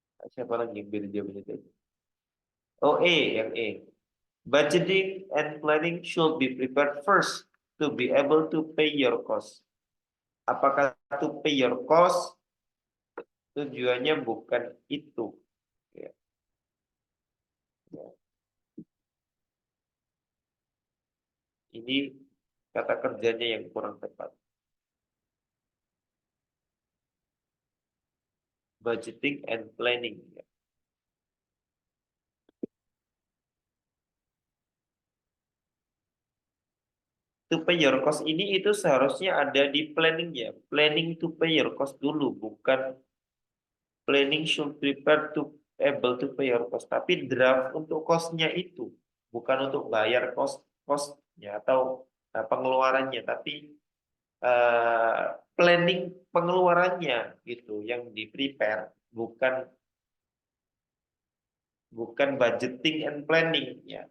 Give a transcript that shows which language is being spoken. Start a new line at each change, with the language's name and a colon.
Indonesian: Siapa lagi yang beda jawabannya itu? Oh, yang E.
English: Budgeting and planning should be prepared first to be able to pay your cost.
Indonesian: Apakah
English: to pay your cost?
Indonesian: Tujuannya bukan itu. Ya. Ya. Ini kata kerjanya yang kurang tepat.
English: Budgeting and planning.
Indonesian: Ya.
English: To pay your cost
Indonesian: ini itu seharusnya ada di planning ya.
English: Planning to pay your cost
Indonesian: dulu, bukan
English: planning should prepare to able to pay your cost.
Indonesian: Tapi draft untuk cost-nya itu, bukan untuk bayar cost-nya atau pengeluarannya, tapi planning pengeluarannya gitu yang di prepare, bukan
English: budgeting and planning
Indonesian: ya.